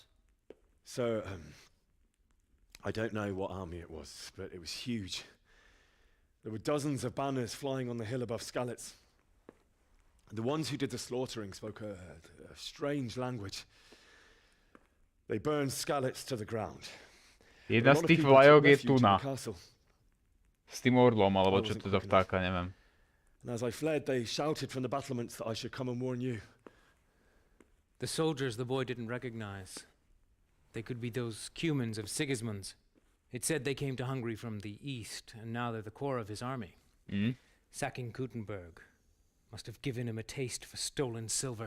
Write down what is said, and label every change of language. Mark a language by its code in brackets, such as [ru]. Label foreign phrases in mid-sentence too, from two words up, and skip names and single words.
[en] So, I don't know what army it was, but it was huge. There were dozens of banners flying on the hill above Skalica. The ones who did the slaughtering spoke a strange language. They burned Skalica to the ground. [sk] Jedna z tých vlajok je tuna. S tým orlom, alebo čo to za vtáka, neviem. [en] And as I fled, they shouted from the battlements that I should come and warn you. The soldiers the boy didn't recognize. They could be those Cumans of Sigismund's. It said they came to Hungary from the east, and now they're the core of his army. Sacking Gutenberg must have given him a taste for stolen silver.